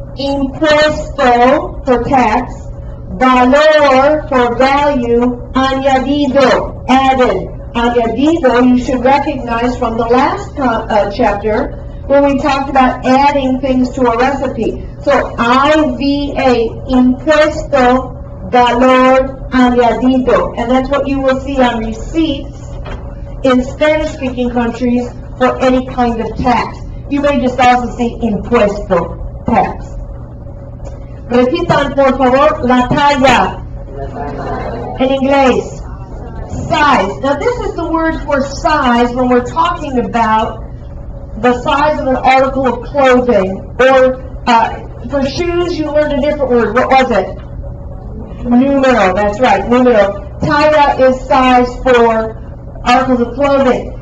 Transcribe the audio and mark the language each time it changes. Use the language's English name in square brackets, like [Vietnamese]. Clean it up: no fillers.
[English] Impuesto for tax, valor for value, añadido, added. Añadido you should recognize from the last chapter when we talked about adding things to a recipe. [Spanish] So IVA, impuesto, valor añadido. [English] And that's what you will see on receipts in Spanish-speaking countries for any kind of tax. You may just also see impuesto, tax. [Spanish] Repitan, por favor, la talla. En inglés. [English] Size. Now this is the word for size when we're talking about the size of an article of clothing. Or for shoes, you learned a different word. What was it? Numero. That's right, numero. Talla is size for articles of clothing.